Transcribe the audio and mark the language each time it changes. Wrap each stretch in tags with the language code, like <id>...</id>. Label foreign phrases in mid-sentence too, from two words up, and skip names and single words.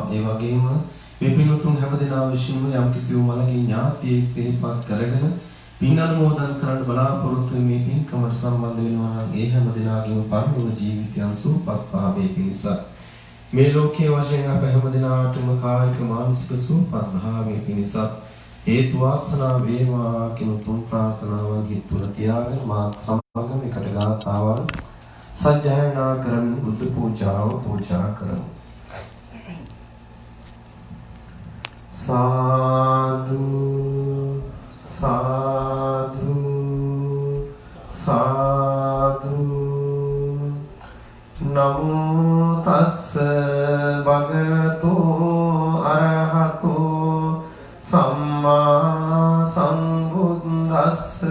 <si>ඒ වගේම මේ පින්තුන් හැමදෙනා විසින් යම් කිසි මළගේ ඥාතියෙක් සිහිපත් කරගෙන පින් අනුමෝදන් කරන්න බලාපොරොත්තු මේ පින්කමට සම්බන්ධ වෙනවා නම් ඒ හැමදෙනාගේම පරලෝක ජීවිතයන් සුවපත් භාවයේ පිණිස මේ ලෝකයේ වශයෙන් අප හැමදෙනාටම කායික මානසික සුවපත් භාවයේ පිණිස හේතු වාසනා වේවා කියන තුන් ප්‍රාර්ථනාවන් හිත තුළ තියාගෙන මාත් සමග එකට ගාථාවන් සජ්ජායනා කරමින් බුද්ධ පූජාව පූජා කරමු.</si> <pi>සාදු සාදු සාදු නමෝ තස්ස භගවතු අරහතෝ සම්මා සම්බුද්දස්ස</pi>